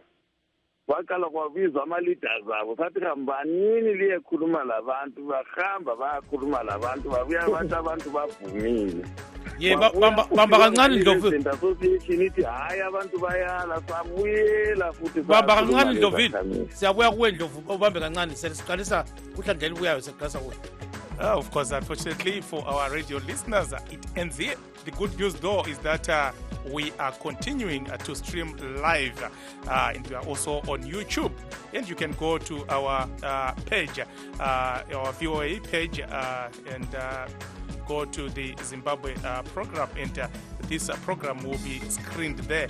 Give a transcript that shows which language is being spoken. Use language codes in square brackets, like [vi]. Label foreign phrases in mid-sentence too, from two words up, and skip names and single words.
[nd] Waqala kwabizwa ama-leaders abo sathi hambanini liyekhuluma labantu bahamba bayakhuluma labantu babuya abantu bavumile. bamba kancane Ndlovu. Association ithi hayi abantu bayala sabuyela futhi bamba kancane Ndlovu. Siyabuya kuwe Ndlovu ubambe kancane sesiqalisa kuhlandlela ubuyayo seqalisa kuwe. [en] Of course, unfortunately for our radio listeners, it ends here. The good news, though, is that we are continuing to stream live, and we are also on YouTube. And you can go to our page, our VOA page, and go to the Zimbabwe program, and this program will be screened there.